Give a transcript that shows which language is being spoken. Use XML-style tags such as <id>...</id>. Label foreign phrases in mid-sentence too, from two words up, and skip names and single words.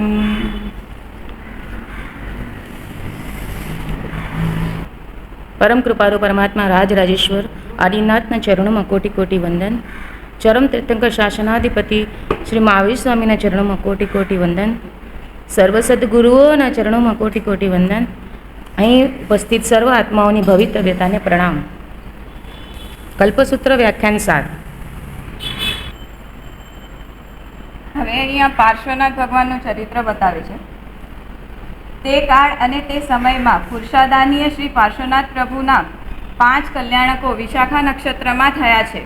<gu>પરમ કૃપારુ પરમાત્મા રાજરાજેશ્વર આદિનાથના ચરણો કોટિ કોટિ વંદન। ચરમ તીર્થંકર શાસનાધિપતિ શ્રી મહાવીર સ્વામીના ચરણો કોટિ કોટિ વંદન। સર્વ સદ્ગુરુઓના ચરણો કોટિ કોટિ વંદન। અહીં ઉપસ્થિત સર્વ આત્માઓની ભવિતવ્યતાને પ્રણામ। કલ્પસૂત્ર વ્યાખ્યાન 7। હવે અહીંયા પાર્શ્વનાથ ભગવાનનું ચરિત્ર બતાવે છે। તે કાળ અને તે સમયમાં પુરુષાદાનીય શ્રી પાર્શ્વનાથ પ્રભુના 5 કલ્યાણકો વિશાખા નક્ષત્રમાં થયા છે।</gu>